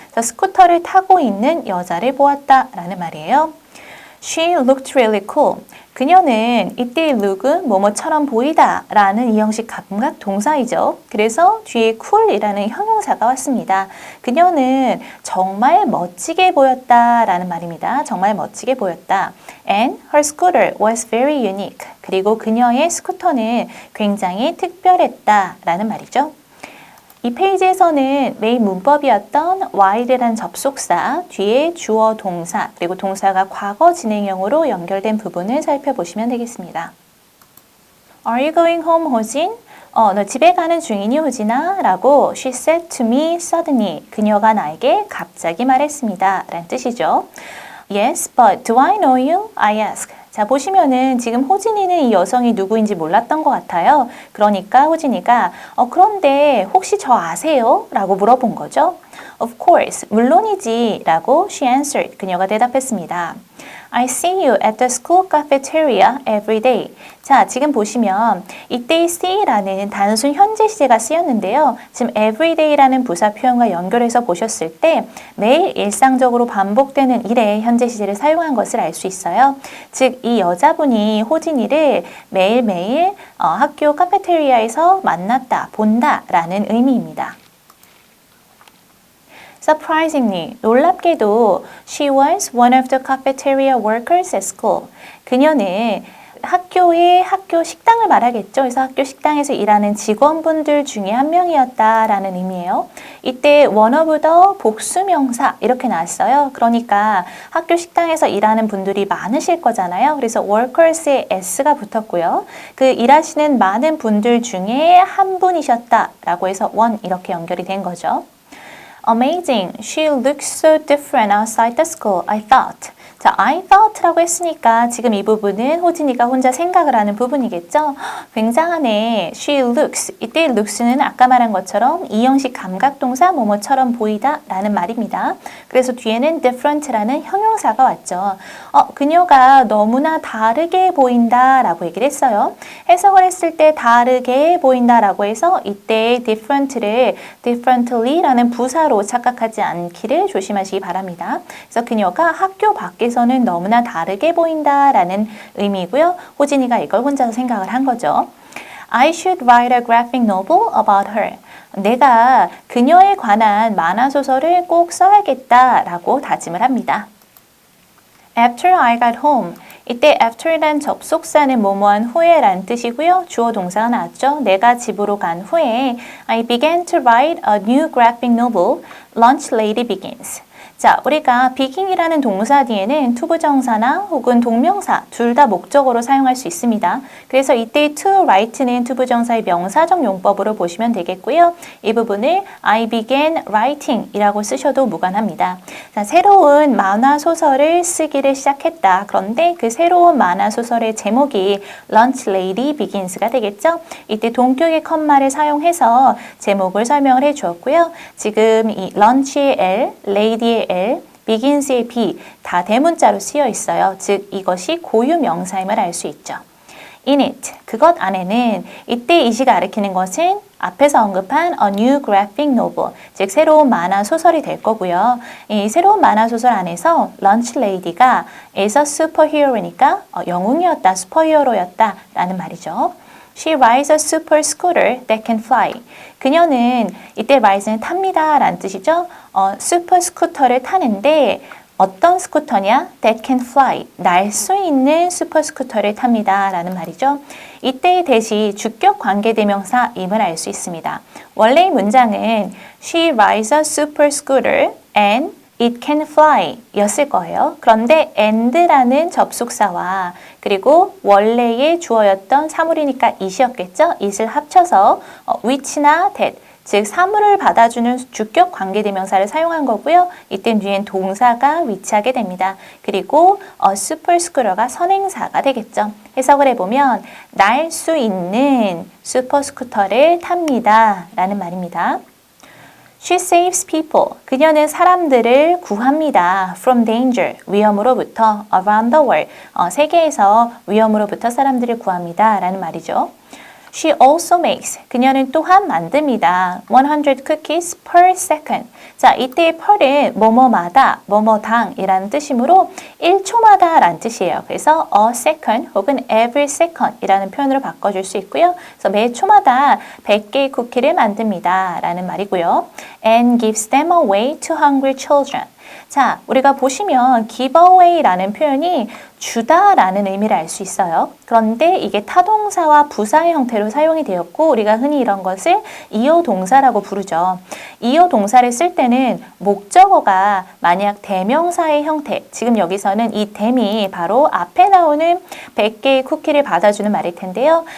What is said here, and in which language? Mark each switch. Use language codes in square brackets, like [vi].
[ko] 그래서 스쿠터를 타고 있는 여자를 보았다 라는 말이에요. [en] She looked really cool. [ko] 그녀는 이때 look은 뭐뭐처럼 보이다 라는 이 형식 감각 동사이죠. 그래서 뒤에 cool이라는 형용사가 왔습니다. 그녀는 정말 멋지게 보였다 라는 말입니다. 정말 멋지게 보였다. [en] And her scooter was very unique. [ko] 그리고 그녀의 스쿠터는 굉장히 특별했다 라는 말이죠. 이 페이지에서는 메인 문법이었던 while이라는 접속사, 뒤에 주어 동사, 그리고 동사가 과거 진행형으로 연결된 부분을 살펴보시면 되겠습니다. [en] Are you going home, 호진? [ko] 너 집에 가는 중이니, 호진아? 라고 [en] she said to me suddenly. [ko] 그녀가 나에게 갑자기 말했습니다. 라는 뜻이죠. [en] Yes, but do I know you? I asked. [ko] 자, 보시면은 지금 호진이는 이 여성이 누구인지 몰랐던 것 같아요. 그러니까 호진이가 그런데 혹시 저 아세요? 라고 물어본 거죠. [en] Of course, [ko] 물론이지 라고 [en] she answered. [ko] 그녀가 대답했습니다. [en] I see you at the school cafeteria every day. [ko] 자, 지금 보시면 이때 see라는 단순 현재 시제가 쓰였는데요. 지금 everyday라는 부사 표현과 연결해서 보셨을 때 매일 일상적으로 반복되는 일에 현재 시제를 사용한 것을 알 수 있어요. 즉, 이 여자분이 호진이를 매일매일 학교 카페테리아에서 만났다, 본다 라는 의미입니다. [en] Surprisingly, [ko] 놀랍게도 [en] she was one of the cafeteria workers at school. [ko] 그녀는 학교의 학교 식당을 말하겠죠. 그래서 학교 식당에서 일하는 직원분들 중에 한 명이었다라는 의미예요. 이때 one of the 복수명사 이렇게 나왔어요. 그러니까 학교 식당에서 일하는 분들이 많으실 거잖아요. 그래서 workers에 s가 붙었고요. 그 일하시는 많은 분들 중에 한 분이셨다라고 해서 one 이렇게 연결이 된 거죠. [en] Amazing. She looks so different outside the school, I thought. [ko] 자, I thought라고 했으니까 지금 이 부분은 호진이가 혼자 생각을 하는 부분이겠죠? 굉장하네. [en] She looks. [ko] 이때 looks는 아까 말한 것처럼 이형식 감각동사 뭐뭐처럼 보이다 라는 말입니다. 그래서 뒤에는 different라는 형용사가 왔죠. 그녀가 너무나 다르게 보인다 라고 얘기를 했어요. 해석을 했을 때 다르게 보인다 라고 해서 이때 different를 differently 라는 부사로 착각하지 않기를 조심하시기 바랍니다. 그래서 그녀가 학교 밖에서는 너무나 다르게 보인다라는 의미고요. 호진이가 이걸 혼자서 생각을 한 거죠. [en] I should write a graphic novel about her. [ko] 내가 그녀에 관한 만화소설을 꼭 써야겠다라고 다짐을 합니다. [en] After I got home. [ko] 이때 after이란 접속사는 뭐뭐한 후에란 뜻이고요. 주어 동사가 나왔죠. 내가 집으로 간 후에 [en] I began to write a new graphic novel. Lunch lady begins. [ko] 자, 우리가 begin이라는 동사 뒤에는 투부정사나 혹은 동명사 둘 다 목적어로 사용할 수 있습니다. 그래서 이때 to write는 투부정사의 명사적 용법으로 보시면 되겠고요. 이 부분을 [en] I began writing [ko] 이라고 쓰셔도 무관합니다. 자, 새로운 만화 소설을 쓰기를 시작했다. 그런데 그 새로운 만화 소설의 제목이 Lunch Lady Begins가 되겠죠. 이때 동격의 컴마를 사용해서 제목을 설명을 해 주었고요. 지금 이 lunch의 L, lady의 L, begins의 B 다 대문자로 쓰여 있어요. 즉 이것이 고유 명사임을 알 수 있죠. [en] In it, [ko] 그것 안에는 이때 이시가 가리키는 것은 앞에서 언급한 a new graphic novel, 즉 새로운 만화 소설이 될 거고요. 이 새로운 만화 소설 안에서 Lunch Lady가 [en] is a superhero [ko] 니까 영웅이었다, 슈퍼히어로였다 라는 말이죠. [en] She rides a super scooter that can fly. [ko] 그녀는 이때 ride는 탑니다 라는 뜻이죠. 슈퍼 스쿠터를 타는데 어떤 스쿠터냐? [en] That can fly. [ko] 날 수 있는 슈퍼 스쿠터를 탑니다 라는 말이죠. 이때의 대시 주격 관계대명사임을 알 수 있습니다. 원래의 문장은 [en] She rides a super scooter and it can fly [ko] 였을 거예요. 그런데 and라는 접속사와 그리고 원래의 주어였던 사물이니까 it이었겠죠? it을 합쳐서 which나 that 즉 사물을 받아주는 주격 관계대명사를 사용한 거고요. 이때 뒤엔 동사가 위치하게 됩니다. 그리고 super scooter가 선행사가 되겠죠. 해석을 해보면 날 수 있는 슈퍼 스쿠터를 탑니다 라는 말입니다. [en] She saves people. [ko] 그녀는 사람들을 구합니다. [en] From danger. [ko] 위험으로부터. [en] Around the world. [ko] 세계에서 위험으로부터 사람들을 구합니다. 라는 말이죠. [en] She also makes. [ko] 그녀는 또한 만듭니다. [en] 100 cookies per second. [ko] 자, 이때의 per은 뭐뭐마다, 뭐뭐당이라는 뜻이므로 1초마다 라는 뜻이에요. 그래서 a second 혹은 every second 이라는 표현으로 바꿔줄 수 있고요. 그래서 매 초마다 100개의 쿠키를 만듭니다. 라는 말이고요. [en] And gives them away to hungry children. [ko] 자, 우리가 보시면 give away라는 표현이 주다라는 의미를 알 수 있어요. 그런데 이게 타동사와 부사의 형태로 사용이 되었고 우리가 흔히 이런 것을 이어 동사라고 부르죠. 이어 동사를 쓸 때는 목적어가 만약 대명사의 형태, 지금 여기서는 이 them이 바로 앞에 나오는 100개의 쿠키를 받아주는 말일 텐데요.